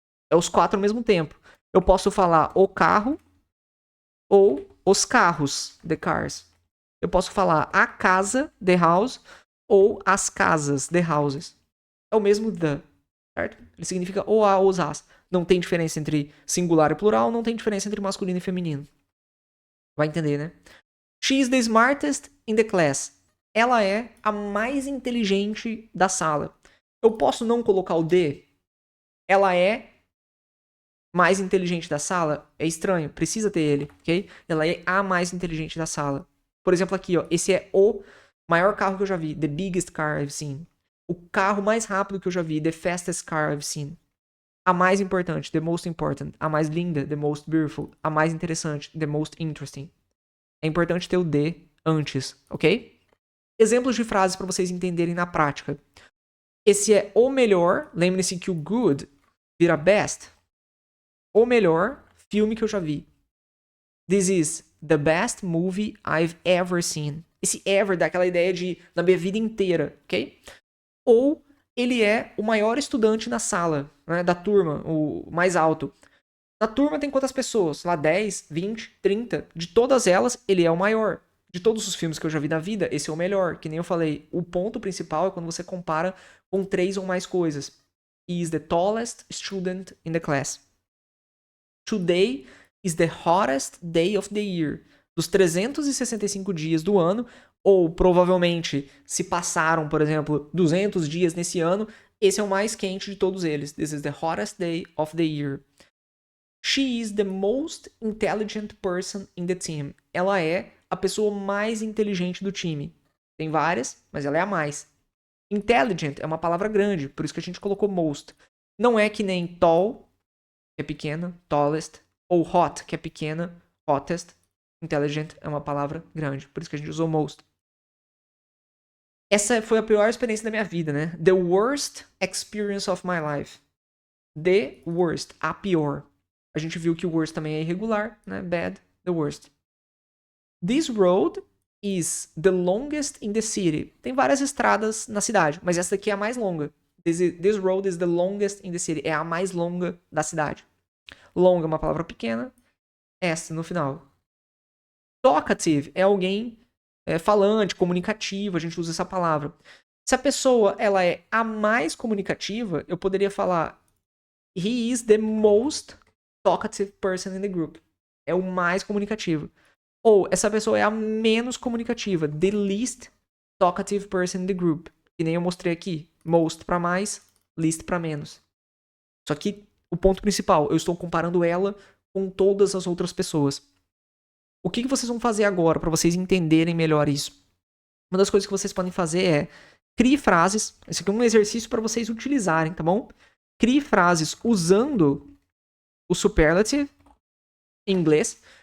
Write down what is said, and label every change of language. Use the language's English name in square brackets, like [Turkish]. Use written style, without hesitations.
[Portuguese] É os 4 ao mesmo tempo. Eu posso falar o carro ou os carros, [English] the cars. [Portuguese] Eu posso falar a casa, [English] the house, [Portuguese] ou as casas, [English] the houses. [Portuguese] É o mesmo the, certo? Ele significa o, a, os, as. Não tem diferença entre singular e plural, não tem diferença entre masculino e feminino. Vai entender, né? [English] She is the smartest in the class. [Portuguese] Ela é a mais inteligente da sala. Eu posso não colocar o the? Ela é mais inteligente da sala? É estranho, precisa ter ele, ok? Ela é a mais inteligente da sala. Por exemplo, aqui, ó, esse é o maior carro que eu já vi. [English] The biggest car I've seen. [Portuguese] O carro mais rápido que eu já vi. [English] The fastest car I've seen. [Portuguese] A mais importante. [English] The most important. [Portuguese] A mais linda. [English] The most beautiful. [Portuguese] A mais interessante. [English] The most interesting. [Portuguese] É importante ter o the antes, ok? Exemplos de frases para vocês entenderem na prática. Esse é o melhor. Lembre-se que o good vira best. O melhor filme que eu já vi. [English] This is the best movie I've ever seen. [Portuguese] Esse ever dá aquela ideia de na minha vida inteira, ok? Ou ele é o maior estudante na sala, né, da turma, o mais alto. Na turma tem quantas pessoas? Lá 10, 20, 30. De todas elas, ele é o maior. De todos os filmes que eu já vi na vida, esse é o melhor. Que nem eu falei, o ponto principal é quando você compara com 3 ou mais coisas. [English] He is the tallest student in the class. Today is the hottest day of the year. [Portuguese] Dos 365 dias do ano, ou provavelmente se passaram, por exemplo, 200 dias nesse ano, esse é o mais quente de todos eles. [English] This is the hottest day of the year. She is the most intelligent person in the team. [Portuguese] Ela é a pessoa mais inteligente do time. Tem várias, mas ela é a mais. Intelligent é uma palavra grande, por isso que a gente colocou most. Não é que nem tall, que é pequena, tallest, ou hot, que é pequena, hottest. Intelligent é uma palavra grande, por isso que a gente usou most. Essa foi a pior experiência da minha vida, né? [English] The worst experience of my life. The worst, [Portuguese] a pior. A gente viu que o worst também é irregular, né? [English] Bad, the worst. This road is the longest in the city. [Portuguese] Tem várias estradas na cidade, mas essa daqui é a mais longa. [English] This road is the longest in the city. [Portuguese] É a mais longa da cidade. Long é uma palavra pequena. S no final. Talkative é alguém falante, comunicativo. A gente usa essa palavra. Se a pessoa ela é a mais comunicativa, eu poderia falar [English] he is the most talkative person in the group. [Portuguese] É o mais comunicativo. Ou essa pessoa é a menos comunicativa. [English] The least talkative person in the group. [Portuguese] Que nem eu mostrei aqui. Most para mais, least para menos. Só que o ponto principal, eu estou comparando ela com todas as outras pessoas. O que vocês vão fazer agora para vocês entenderem melhor isso? Uma das coisas que vocês podem fazer é crie frases. Esse aqui é um exercício para vocês utilizarem, tá bom? Crie frases usando o superlative em inglês.